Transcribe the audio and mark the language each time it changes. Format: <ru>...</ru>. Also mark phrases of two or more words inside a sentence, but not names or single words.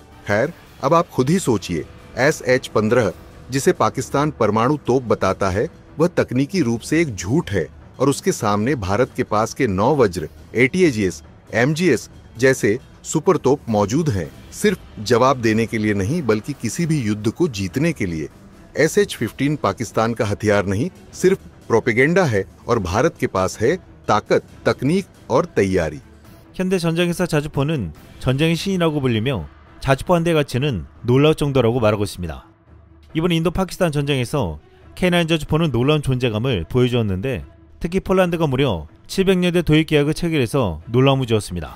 <hi>खैर, अब आप खुद ही सोचिए, SH-15 जिसे पाकिस्तान परमाणु तोप बताता है, वह तकनीकी रूप से एक झूठ है और उसके सामने भारत के पास के 9 वज्र, ATAGS, MGS जैसे सुपर तोप मौजूद हैं, सिर्फ जवाब देने के लिए नहीं बल्कि किसी भी युद्ध को जीतने के लिए। SH-15 पाकिस्तान का हथियार नहीं, सिर्फ प्रोपेगेंडा है और भारत के पास है ताकत, तकनीक और तैयारी।</hi> <ko>현대 전쟁에서 자주포는 전쟁의 신이라고 불리며 자주포 한 대 가치는 놀라울 정도라고 말하고 있습니다. 이번 인도 파키스탄 전쟁에서 K9 자주포는 놀라운 존재감을 보여주었는데 특히 폴란드가 무려 700년대 도입 계약을 체결해서 놀라움을 주었습니다.</ko>